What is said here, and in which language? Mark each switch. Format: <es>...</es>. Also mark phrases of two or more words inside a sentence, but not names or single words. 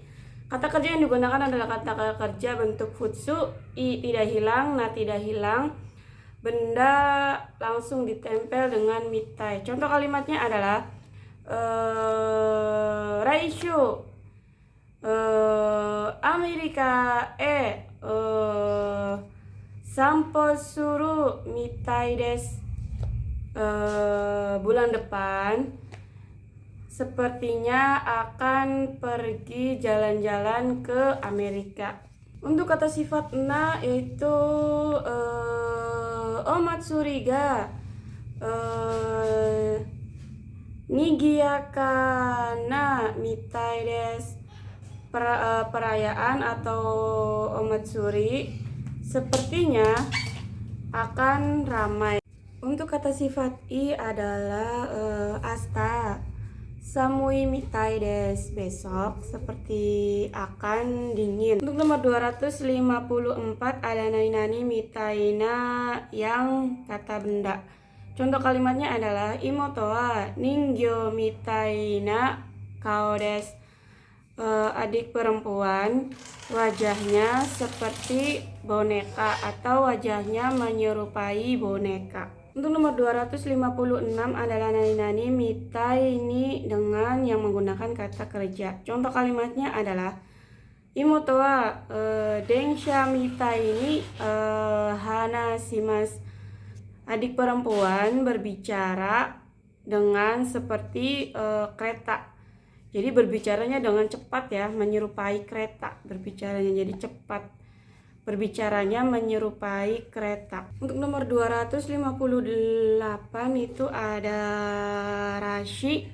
<id>Kata kerja yang digunakan adalah kata kerja bentuk futsu, i tidak hilang, na tidak hilang, benda langsung ditempel dengan mitai. Contoh kalimatnya adalah</id> <ja>来週アメリカ散歩するみたいです.</ja> <id>Bulan depan sepertinya akan pergi jalan-jalan ke Amerika. Untuk kata sifat na yaitu</id> <ja>お祭りがにぎやかなみたいです.</ja> <id>Perayaan atau omatsuri sepertinya akan ramai. Untuk kata sifat i adalah asta.</id> <ja>寒いみたいです,</ja> <id>besok seperti akan dingin. Untuk nomor 254 ada</id> <ja>何々みたいな</ja> <id>yang kata benda. Contoh kalimatnya adalah</id> <ja>妹は人形みたいな顔です.</ja> <id>Adik perempuan wajahnya seperti boneka atau wajahnya menyerupai boneka. Untuk nomor 256 adalah</id> <ja>何々みたい</ja> <id>ini dengan yang menggunakan kata kerja. Contoh kalimatnya adalah</id> <ja>妹は電車みたいに話します.</ja> <id>Adik perempuan berbicara dengan seperti kereta. Jadi berbicaranya dengan cepat ya, menyerupai kereta. Berbicaranya jadi cepat. Berbicaranya menyerupai kereta. Untuk nomor 258 itu ada rashi.</id>